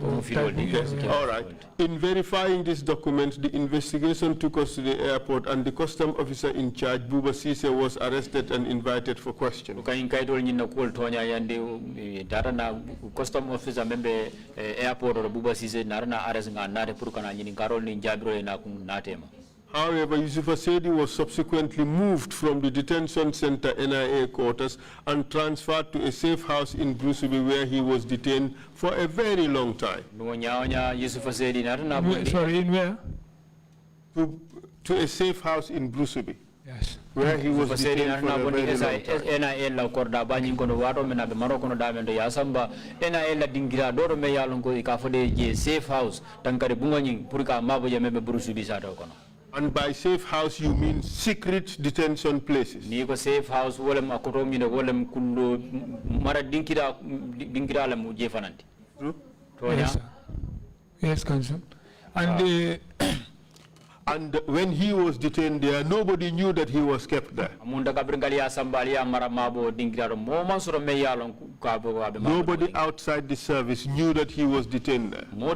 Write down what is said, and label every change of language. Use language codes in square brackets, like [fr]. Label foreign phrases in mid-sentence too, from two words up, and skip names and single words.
[en] Okay. All right. In verifying this document, the investigation took us to the airport and the custom officer in charge, Buba Sise, was arrested and invited for questioning. Custom officer [man] member airport or Buba Sise narana arrest nganare purukana nyini karol ni jabro na kunatema. [en] However, Yusuf Assad was subsequently moved from the detention center NIA quarters and transferred to a safe house in Brusubi where he was detained for a very long time. Sorry, in where? To a safe house in Brusubi. Yes. where he was detained for a very long time. [man] NIA la korda banyi kono wato mena be maroko no damendo ya samba NIA la dingira doro me yalon ko ikafode je [en] safe house [man] tankare bungonyi purika mabo je mebe burusu bisado kono. [en] And by safe house you mean secret detention places. [man] Ni ko [en] safe house [man] wolem akoto mi no wolem kundo mara dingira la mu je fananti. [en] Yes, sir. Yes, Council. And and when he was detained there, nobody knew that he was kept there. Nobody outside the service knew that he was detained there.